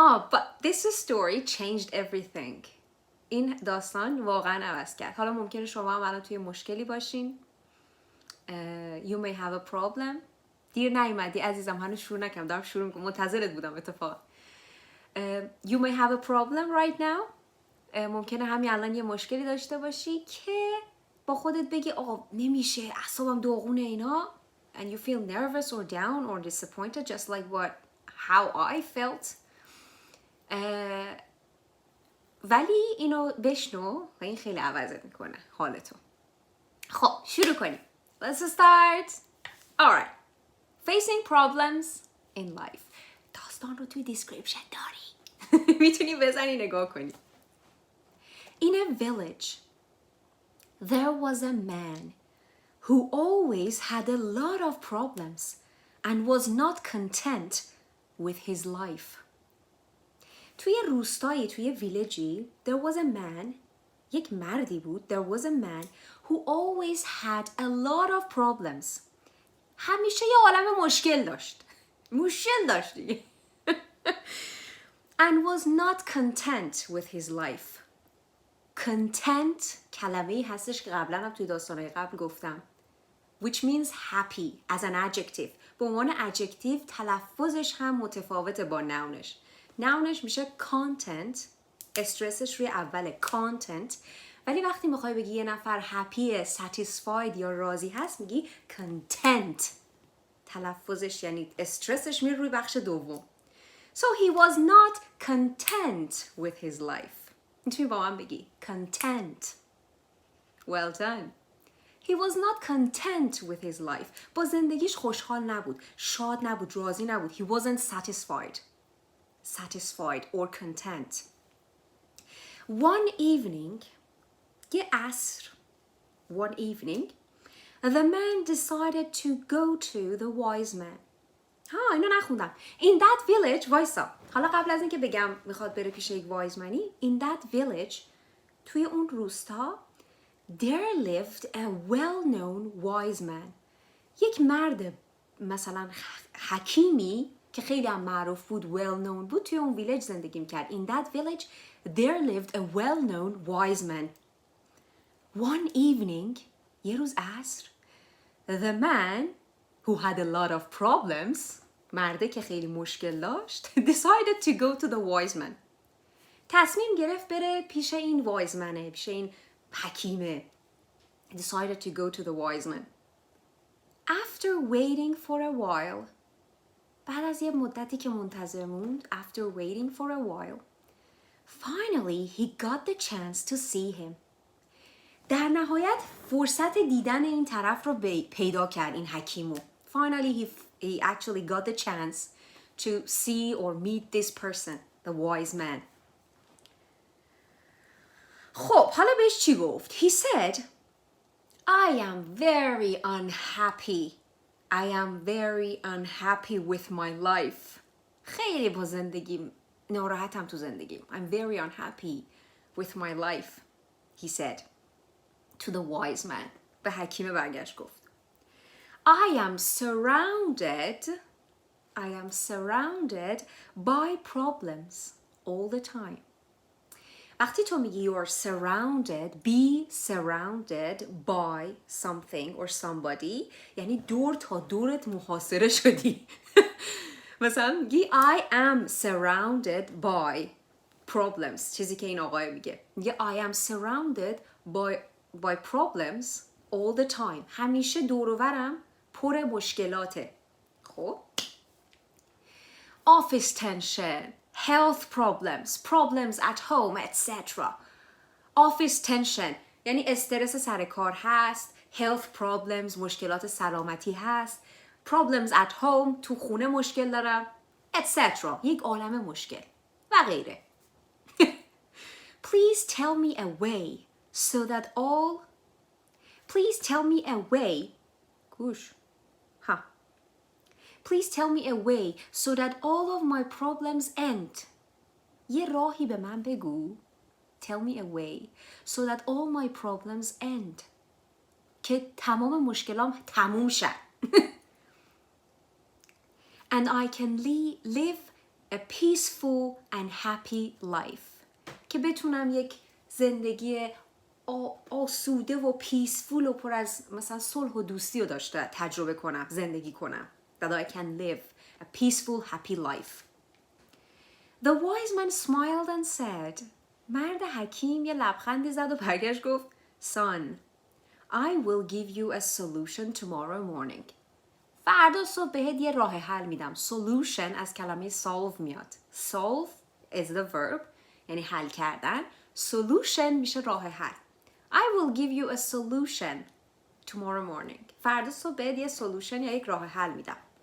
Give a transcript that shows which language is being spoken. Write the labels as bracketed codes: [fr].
[en] But this story changed everything. [fa] این داستان واقعا عوض کرد. حالا ممکنه شما هم الان توی مشکلی باشین. [en] You may have a problem. [fa] دیر نیومدی عزیزم، هنوز شروع نکردم. دارم شروع میکنم. منتظرت بودم اتفاقا. [en] You may have a problem right now. [fa] ممکنه همین الان یه مشکلی داشته باشی که با خودت بگی آقا نمیشه، اعصابم داغونه اینا، [en] and you feel nervous or down or disappointed just like how I felt. [fa] ولی اینو بشنو و این خیلی عوضت میکنه حالتو. خب شروع کنیم. [en] Let's start. Alright. Facing problems in life. [fa] داستان رو توی دیسکریپشن داری. میتونی بزنی نگاه کنی. [en] In a village, there was a man who always had a lot of problems and was not content with his life. [fa] توی روستایی، توی ویلجی، [en] there was a man، [fa] یک مردی بود، [en] there was a man who always had a lot of problems. [fa] همیشه یه عالم مشکل داشت. مشکل داشت دیگه. [en] and was not content with his life. [fa] content کلمه‌ای هستش که قبلا هم توی داستانهای قبل گفتم. [en] which means happy as an adjective. [fa] به عنوان adjective تلفظش هم متفاوته با nounش. nounش میشه content، استرسش روی اوله content، ولی وقتی میخوای بگی یه نفر happy، satisfied یا راضی هست میگی content. تلفظش یعنی استرسش میره روی بخش دوم. [en] So he was not content with his life. [fa] میتونی با من بگی content. [en] Well done. He was not content with his life. [fa] با زندگیش خوشحال نبود، شاد نبود، راضی نبود. [en] He wasn't satisfied or content. One evening, [fa] یه عصر, [en] one evening, the man decided to go to the wise man. [fa] اینو نخوندم. [en] In that village, [fa] وایسا. حالا قبل از اینکه بگم میخواد بره پیش یک وایزمنی. [en] In that village, [fa] توی اون روستا, [en] there lived a well-known wise man. [fa] یک مرد مثلا حکیمی که خیلی هم معروف بود، well-known بود، توی اون ویلج زندگی میکرد. [en] In that village, there lived a well-known wise man. One evening, [fa] یه روز عصر, [en] the man who had a lot of problems, [fa] مرده که خیلی مشکل داشت, [en] decided to go to the wise man. [fa] تصمیم گرفت بره پیش این wise man، پیش این حکیمه. [en] Decided to go to the wise man. After waiting for a while, [fa] بعد از یه مدتی که منتظر موند, [en] after waiting for a while, finally he got the chance to see him. [fa] در نهایت فرصت دیدن این طرف رو پیدا کرد این حکیمو. [en] Finally he actually got the chance to see or meet this person, the wise man. [fa] خب حالا بهش چی گفت؟ [en] He said, I am very unhappy. I am very unhappy with my life. [fa] خیلی با زندگیم ناراحتم تو زندگیم. [en] I'm very unhappy with my life. He said to the wise man. [fa] به حکیم برگشت گفت. [en] I am surrounded by problems all the time. [fa] وقتی تو میگی [en] you are surrounded, be surrounded by something or somebody, [fa] یعنی دور تا دورت محاصره شدی. مثلا میگی [en] I am surrounded by problems، [fa] چیزی که این آقای میگه. میگه [en] I am surrounded by problems all the time. [fa] همیشه دور و برم پر مشکلاته. [en] خب office tension, health problems at home, etc. [fa] office tension یعنی استرس سر کار هست، health problems مشکلات سلامتی هست، problems at home تو خونه مشکل دارم، etc. یک عالم مشکل و غیره. [en] Please tell me a way so that all Please tell me a way گوش Please tell me a way so that all of my problems end. [fa] یه راهی به من بگو. [en] Tell me a way so that all my problems end. [fa] که تمام مشکلام تموم شد. [en] And I can live a peaceful and happy life. [fa] که بتونم یک زندگی آسوده و پیسفول و پر از مثلا صلح و دوستی رو داشته تجربه کنم، زندگی کنم. [en] That I can live a peaceful, happy life. The wise man smiled and said, [fa] مرد حکیم یه لبخندی زد و برگشت گفت, [en] Son, I will give you a solution tomorrow morning. [fa] فردا صبح بهت یه راه حل میدم. Solution از کلمه solve میاد. [en] Solve is the verb [fa] یعنی حل کردن. Solution میشه راه حل. [en] I will give you a solution tomorrow morning. [fa] فردا صبح بهت یه solution یا یک راه حل میدم.